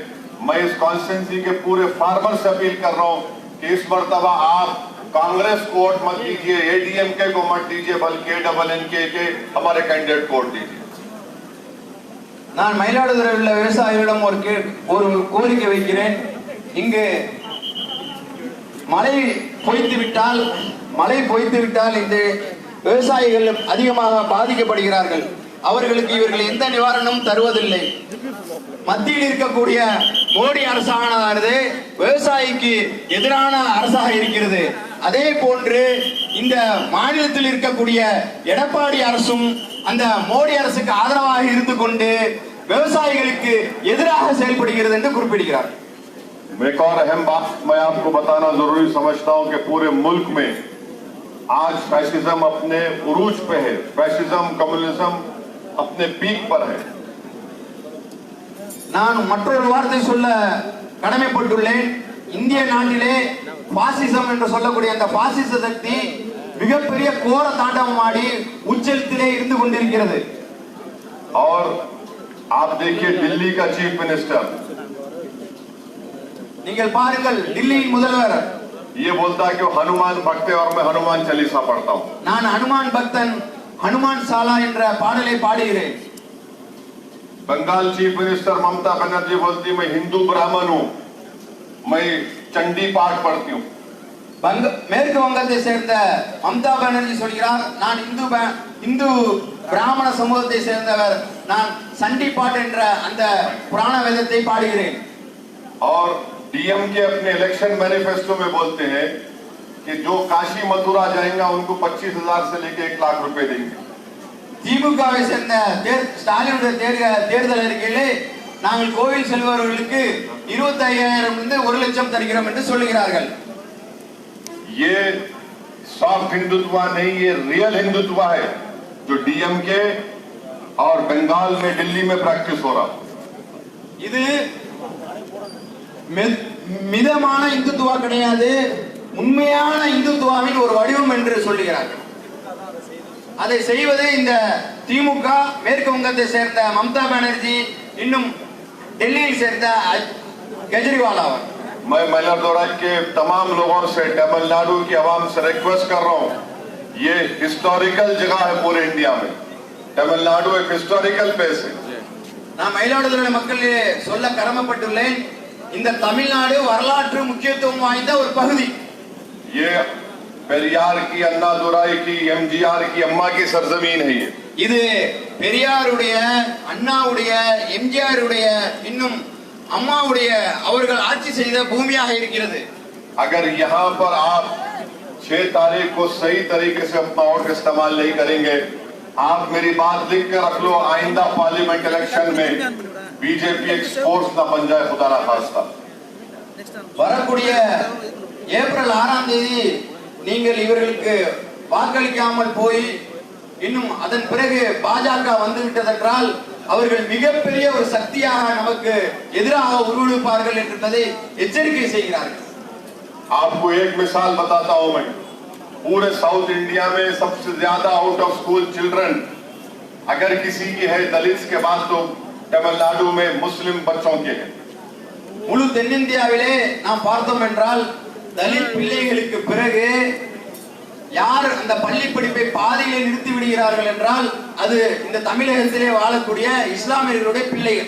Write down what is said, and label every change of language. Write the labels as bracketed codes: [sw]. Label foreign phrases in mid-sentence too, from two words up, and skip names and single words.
[hi] मैं इस कॉन्स्टिट्यूंसी के पूरे फार्मर से अपील कर रहा हूं कि इस मर्तबा आप कांग्रेस को वोट मत दीजिए, एडीएमके को मत दीजिए, बल्कि एडबलएनके के हमारे कैंडिडेट को वोट दीजिए। [ta] நான் மயிலாடுதுறையில் உள்ள விவசாயிகளிடம் ஒரு கோரிக்கை வைக்கிறேன். இங்கு மழை பொய்த்து விட்டால் இந்த விவசாயிகள் அதிகமாக பாதிக்கப்படுகிறார்கள். அவர்களுக்கு இவர்கள் எந்த நிவாரணமும் தருவதில்லை. மத்தியில் இருக்கக்கூடிய மோடி அரசானது விவசாயிக்கு எதிரான அரசாக இருக்கிறது. அதே போன்று இந்த மாநிலத்தில் இருக்கக்கூடிய எடப்பாடி அரசும் அந்த மோடி அரசுக்கு ஆதரவாக இருந்து கொண்டு விவசாயிகளுக்கு எதிராக செயல்படுகிறது என்று குறிப்பிடுகிறார். [hi] एक और अहम बात मैं आपको बताना जरूरी समझता हूं कि पूरे मुल्क में आज फैसिज्म अपने उरूज पे है, [en] fascism communism [hi] अपने पीक पर है। [ta] நான் மற்றொரு வார்த்தை சொல்ல கடமைப்பட்டுள்ளேன். இந்திய நாட்டிலே பாசிசம் என்று சொல்லக்கூடிய அந்த பாசிச சக்தி மிகப்பெரிய கோர தாண்டவம் ஆடி உச்சத்திலே இருந்து கொண்டிருக்கிறது. [hi] और आप देखिए दिल्ली का [en] chief minister, [ta] நீங்கள் பாருங்கள் दिल्लीயின் முதல்வர் [hi] ये बोलता है कि वो हनुमान भक्त है और मैं हनुमान चालीसा पढ़ता हूं। [ta] நான் ஹனுமான் பக்தன், हनुमान साला என்ற பாடலை பாடுகிறேன். [hi] बंगाल [en] chief minister [hi] ममता बनर्जी बोलती मैं हिंदू ब्राह्मण हूं, मैं चंडी पाठ पढ़ती हूं। [ta] மேற்கு வங்கத்தை சேர்ந்த மம்தா பானர்ஜி சொல்கிறார் நான் இந்து பிராமண சமூகத்தை சேர்ந்தவர், நான் சண்டி பாட்டு என்ற அந்த புராண வேதத்தை பாடுகிறேன். [hi] और डीएमके अपने [en] election manifesto [hi] में बोलते हैं कि जो काशी मथुरा जाएंगे उनको 25,000 से लेकर 1 लाख रुपए देंगे। [ta] திமுகவை சேர்ந்த ஸ்டாலினுடைய தேர்தல் அறிக்கையிலே நாங்கள் கோவில் செல்பவர்களுக்கு 25,000 இருந்து 1 லட்சம் தருகிறோம் என்று சொல்லுகிறார்கள். [hi] ये सॉफ्ट हिंदुत्व नहीं, ये रियल हिंदुत्व है जो डीएमके और बंगाल में दिल्ली में प्रैक्टिस हो रहा। [ta] இது மிதமான இந்துத்துவா கிடையாது, உண்மையான இந்துத்துவாவின் ஒரு வடிவம் என்று சொல்லுகிறார்கள். அதை செய்வது இந்த திமுக, மேற்கு வங்கத்தை சேர்ந்த மம்தா பானர்ஜி, இன்னும் டெல்லியில் சேர்ந்த केजरीवाल आवर। [hi] मैं मइलादुराई के तमाम लोगों से, तमिलनाडु की आवाम से रिक्वेस्ट कर रहा हूँ, ये हिस्टोरिकल जगह है पूरे इंडिया में, तमिलनाडु एक [en] historical place [hi] है। [ta] நான் மயிலாடுதுறை மக்களே சொல்ல கடமைப்பட்டுள்ளேன், இந்த தமிழ்நாடு வரலாற்று முக்கியத்துவம் வாய்ந்த ஒரு பகுதி. [hi] ये पेरियार की, अन्नादुराई की, एमजीआर की, अम्मा की सरजमीन है ये। [ta] இது பெரியாருடைய, அண்ணாவுடைய, எம்ஜிஆருடைய, இன்னும் அம்மாவுடைய அவர்கள் ஆட்சி செய்த பூமியாக இருக்கிறது. [hi] अगर यहाँ पर आप 6 तारीख को सही तरीके से अपना वोट इस्तेमाल नहीं करेंगे, आप मेरी बात लिख कर रख लो, आइंदा [en] parliament election [hi] में बीजेपी एक स्पोर्ट्स न बन जाए, खुदा ना खास्ता। [ta] வரக்கூடிய ஏப்ரல் 6ஆம் தேதி நீங்கள் இவர்களுக்கு வாக்களிக்காமல் போய் இன்னும் அதன் பிறகு பாஜக வந்து விட்டதென்றால் அவர்கள் மிகப்பெரிய ஒரு சக்தியாக நமக்கு எதிராக உருவெடுப்பார்கள் என்பதை எச்சரிக்கை செய்கிறார்கள். [hi] आपको एक मिसाल बताता हूं मैं, पूरे साउथ इंडिया में सबसे ज्यादा [en] out of school children [hi] अगर किसी की है दलित के बाद तो तमिलनाडु में मुस्लिम बच्चों के हैं. [ta] முழு தென்னிந்தியாவிலே நாம் பார்த்தோம் என்றால் தலித் பிள்ளைகளுக்கு பிறகு யார் அந்த பள்ளி படிப்பை பாதியிலே நிறுத்தி விடுகிறார்கள் என்றால் அது இந்த தமிழகத்திலே வாழக்கூடிய இஸ்லாமியர்களுடைய பிள்ளைகள்.